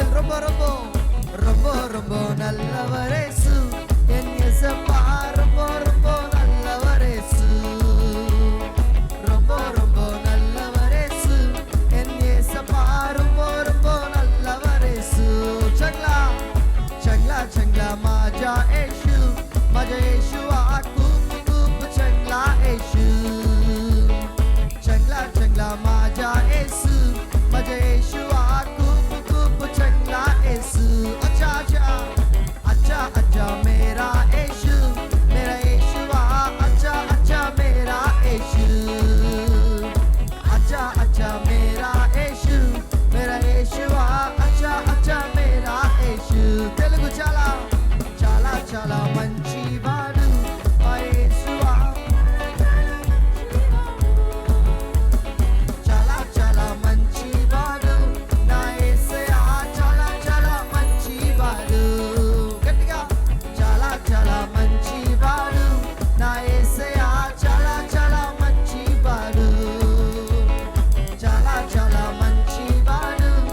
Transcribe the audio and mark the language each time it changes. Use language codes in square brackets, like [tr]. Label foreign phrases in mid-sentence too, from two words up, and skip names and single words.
[ta] ரொம்ப ரொம்ப ரொம்ப ரொம்ப நல்லவர் இயேசு என் இயேசப்பா ரொம்ப ரொம்ப நல்லவர் இயேசு ரொம்ப ரொம்ப நல்லவர் இயேசு என் இயேசப்பா ரொம்ப ரொம்ப நல்லவர் இயேசு [mr] चंगला चंगला चंगला माझा येशू माझा येशू खूप खूप चंगला येशू चंगला चंगला माझा येशू माझा येशू खूप खूप चंगला येशू [hi] अच्छा अच्छा अच्छा अच्छा मेरा येशू अच्छा अच्छा मेरा येशू अच्छा अच्छा मेरा येशू अच्छा अच्छा मेरा येशू तेलुगु [te] చాలా చాలా చాలా మంచివాడు మా యేసువా చాలా చాలా మంచివాడు నా యేసయ్యా చాలా చాలా మంచివాడు గట్టిగా చాలా చాలా మంచివాడు నా యేసయ్యా చాలా చాలా మంచివాడు చాలా చాలా మంచివాడు